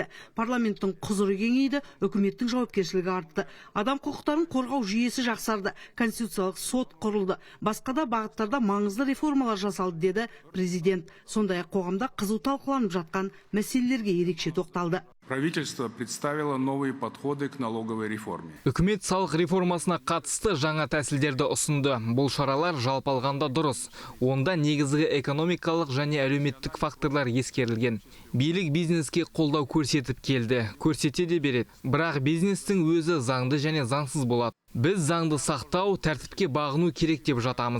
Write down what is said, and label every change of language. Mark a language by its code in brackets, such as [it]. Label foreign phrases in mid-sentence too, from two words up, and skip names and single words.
[kk] Парламенттің құзыры кеңейді, үкіметтің жауапкершілігі артты. Адам құқықтарын қорғау жүйесі жақсарды, конституциялық сот құрылды. Басқа да бағыттарда маңызды реформалар жасалды, деді президент. Сондай-ақ қоғамда қызу талқыланып жатқан мәселелерге ерекше тоқталды. [ru] Правительство представило новые подходы к налоговой реформе. [kk] Үкімет салық реформасына қатысты жаңа тәсілдерді ұсынды. Бұл шаралар жалпы алғанда дұрыс. Онда негізгі экономикалық және әлеуметтік факторлар ескерілген. Билік бизнеске қолдау көрсетіп келді, көрсете де береді. Бірақ бизнестің өзі заңды және заңсыз болады. Біз заңды сақтау, тәртіпке бағыну керек деп жатамыз.